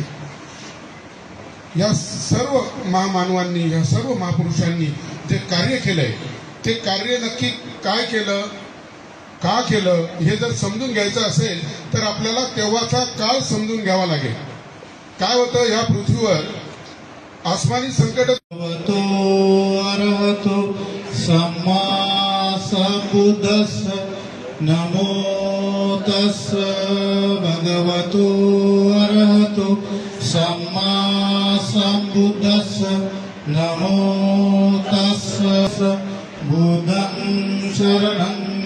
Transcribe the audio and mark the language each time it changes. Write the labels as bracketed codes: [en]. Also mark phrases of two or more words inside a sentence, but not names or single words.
[mr] या सर्व महामानवांनी, या सर्व महापुरुषांनी जे कार्य केलंय ते कार्य नक्की काय केलं, का केलं हे जर समजून घ्यायचं असेल तर आपल्याला तेव्हाचा काळ समजून घ्यावा लागेल। काय होतं या पृथ्वीवर आसमानी संकट [pi] अरहतो सम्मा संबुद्धस्स नमो तस्स भगवतो अरहतो सम्मा सम्बुद्धस्स नमो तस्स बुद्धं शरणं